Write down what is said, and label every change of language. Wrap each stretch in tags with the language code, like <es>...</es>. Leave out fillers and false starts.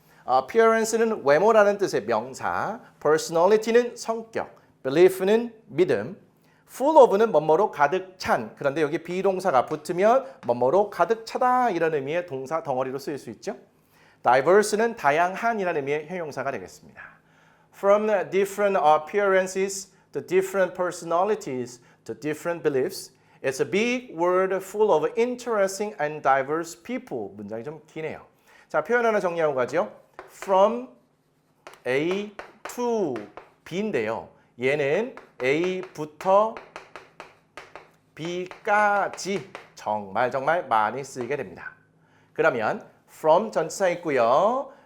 <ko>Appearance는 외모라는 뜻의 명사, personality는 성격, belief는 믿음, full of는 뭐뭐로 가득 찬. 그런데 여기 비동사가 붙으면 뭐뭐로 가득 차다 이런 의미의 동사 덩어리로 쓰일 수 있죠. diverse는 다양한이라는 의미의 형용사가 되겠습니다.</ko> <en>From different appearances to different personalities to different beliefs, it's a big word full of interesting and diverse people.</en> <ko>문장이 좀 기네요. 자, 표현 하나 정리하고 가죠.</ko> <en>From A to B인데요.</en> <ko>얘는 A부터 B까지 정말 많이 쓰이게 됩니다. 그러면 from 전치사 있고요.</ko>